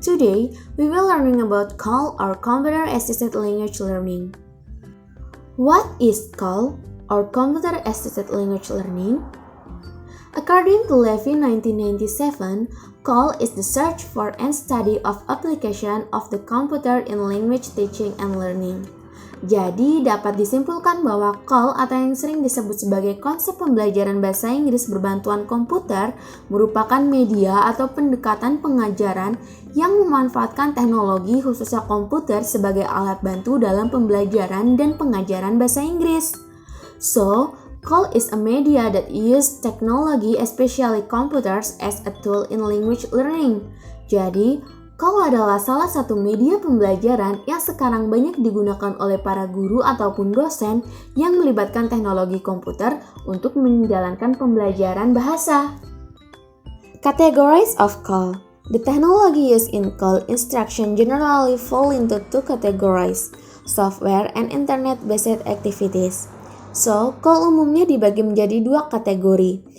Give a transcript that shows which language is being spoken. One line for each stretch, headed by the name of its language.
English: Today, we will learning about CAL or Computer Assisted Language Learning. What is CAL or Computer Assisted Language Learning? According to Levy 1997, CAL is the search for and study of application of the computer in language teaching and learning.
Indonesian: Jadi, dapat disimpulkan bahwa CAL atau yang sering disebut sebagai konsep pembelajaran bahasa Inggris berbantuan komputer merupakan media atau pendekatan pengajaran yang memanfaatkan teknologi khususnya komputer sebagai alat bantu dalam pembelajaran dan pengajaran bahasa Inggris.
English: So, CAL is a media that use technology, especially computers, as a tool in language learning.
Indonesian: Jadi, CAL adalah salah satu media pembelajaran yang sekarang banyak digunakan oleh para guru ataupun dosen yang melibatkan teknologi komputer untuk menjalankan pembelajaran bahasa.
English: Categories of CAL. The technology used in CAL instruction generally fall into two categories, software and internet-based activities.
Indonesian: So, CAL umumnya dibagi menjadi dua kategori.